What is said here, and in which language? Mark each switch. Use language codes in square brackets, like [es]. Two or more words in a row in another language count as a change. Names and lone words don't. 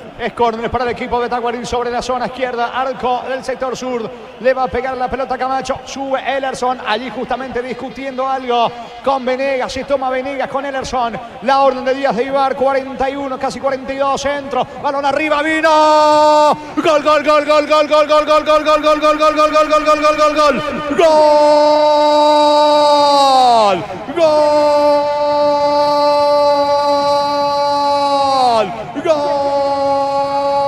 [es] Es córner para el equipo de Tacuary sobre la zona izquierda. Arco del sector sur. Le va a pegar la pelota a Camacho. Sube Ellerson. Allí justamente discutiendo algo con Venegas. Se toma Venegas con Ellerson. La orden de Díaz de Ibar. 41, casi 42. Centro. Balón arriba. Vino. Gol, gol, gol, gol, gol, gol, gol, gol, gol, gol, gol, gol, gol, gol, gol, gol, gol, gol, gol, gol. ¡Gol! ¡Gol! ¡Gol!